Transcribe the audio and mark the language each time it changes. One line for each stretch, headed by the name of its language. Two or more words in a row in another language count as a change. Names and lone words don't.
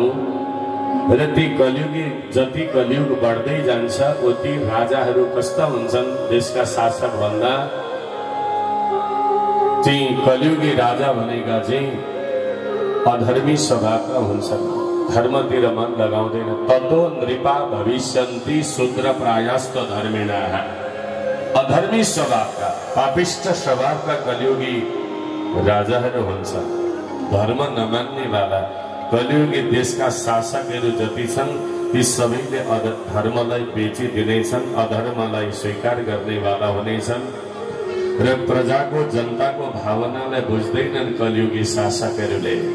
Nepali: र ती कलियुगी जति कलियुग बढ्दै जान्छ उति राजाहरू कस्ता हुन्छन् देशका शासक भन्दा चाहिँ कलियुगी राजा भनेका चाहिँ अधर्मी स्वभावका हुन्छन्, धर्मतिर मन लगाउँदैन।
Sanskrit: ततो नृपा भविष्यन्ति शूद्र प्रायस्त धर्मिणाः।
Nepali: अधर्मी स्वभावका पापिष्ट स्वभावका कलियुगी राजाहरू हुन्छन्, धर्म नमान्नेवाला कलियुगी देशका शासकहरू जति छन् ती सबैले धर्मलाई बेचिदिनेछन्, अधर्मलाई स्वीकार गर्नेवाला हुनेछन् र प्रजाको जनताको भावनालाई बुझ्दैनन् कलियुगी शासकहरूले।